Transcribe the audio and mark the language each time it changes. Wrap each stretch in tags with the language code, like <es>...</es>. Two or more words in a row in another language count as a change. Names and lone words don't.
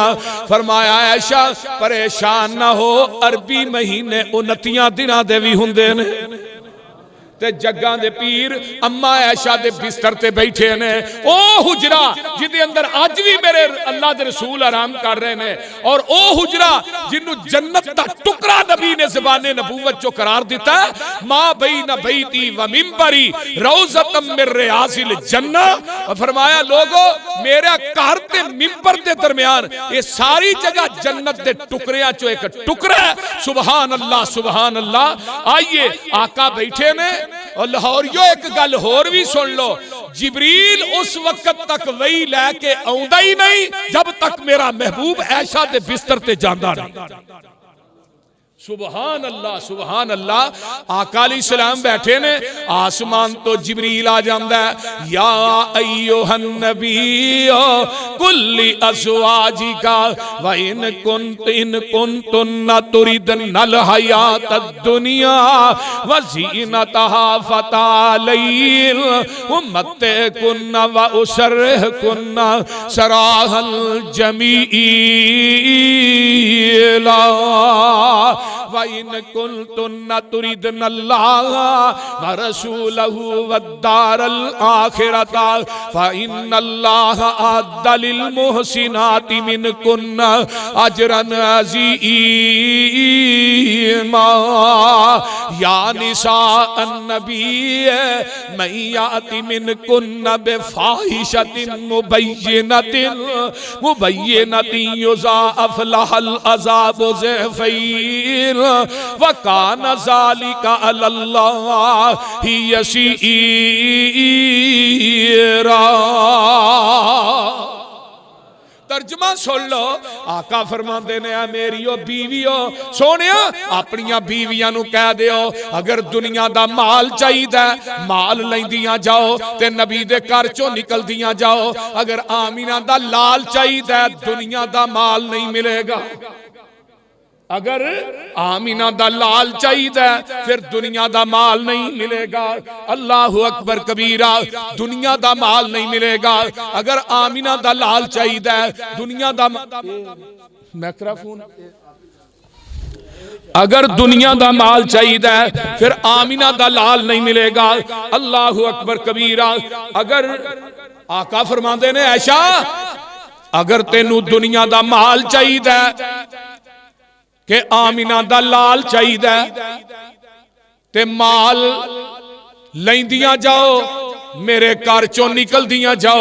<pa>فرمایا عائشہ پریشان نہ ہو عربی مہینے 29 دناں دے بھی ہندے نے تے جگاں دے پیر اماں عائشہ دے بستر تے بیٹھے نے. او حجرہ جدے اندر اج بھی میرے اللہ دے رسول آرام کر رہے نے، اور او حجرہ جنوں جنت دا ٹکڑا نبی نے زبانِ نبوت چوں قرار دتا,</pa> <ar>ما بين بيتي ومنبري روضة من رياض الجنة.</ar> <pa>فرمایا لوگو میرا گھر تے منبر دے درمیان یہ ساری جگہ جنت دے ٹکڑیاں چوں اک ٹکڑا ہے.</pa> <ar>سبحان الله سبحان الله.</ar> <pa>آئیے آقا بیٹھے نے، اور لاہوریو اک گل ہور بھی سن لو، جبریل اس وقت تک وحی لے کے آؤندا ہی نہیں جب تک میرا محبوب عائشہ دے بستر تے جاندا نہیں.</pa> <ar>سبحان الله سبحان الله.</ar> <pa>آقا علیہ السلام بیٹھے نے، اسمان توں جبریل آ جاندا ہے,</pa> <ar>يا أيها النبي قل لأزواجك وإن كنتن تردن الحياة الدنيا وزينتها فتعالين أمتعكن وأسرحكن سراحا جميلا وإن كنتن تردن الله ورسوله والدار الآخرة فإن الله أعد للمحسنات منكن أجرا عظيما. يا نساء النبي من يأت منكن بفاحشة مبينة يضاعف لها العذاب ضعفين وكان ذلك على الله يسيرا.</ar> <pa>ترجمہ سن لو، آقا فرماتے نے میریو بیویو سونیاں اپنیاں بیویاں نوں کہہ دیو اگر دنیا دا مال چاہیدا مال لیندیاں جاؤ تے نبی دے گھر چوں نکلدیاں جاؤ. اگر آمنہ دا لال چاہیدا دنیا دا مال نہیں ملے گا. اگر آمنہ دا لال چاہیے فیر دنیا دا مال نہیں ملے گا.</pa> <ar>الله أكبر كبيرا.</ar> <pa>دنیا دا مال نہیں ملے گا۔ اگر آمنہ دا لال چاہیے دنیا دا مائیکروفون، اگر دنیا دا مال چاہیے فیر آمنہ دا لال نہیں ملے گا.</pa> <ar>الله أكبر كبيرا.</ar> <pa>اگر آقا فرماتے نے عائشہ اگر تینوں دنیا دا مال چاہیے کہ آمنہ دا لال چاہیے تے مال لیندیاں جاؤ میرے گھر چوں نکلدیاں جاؤ.</pa>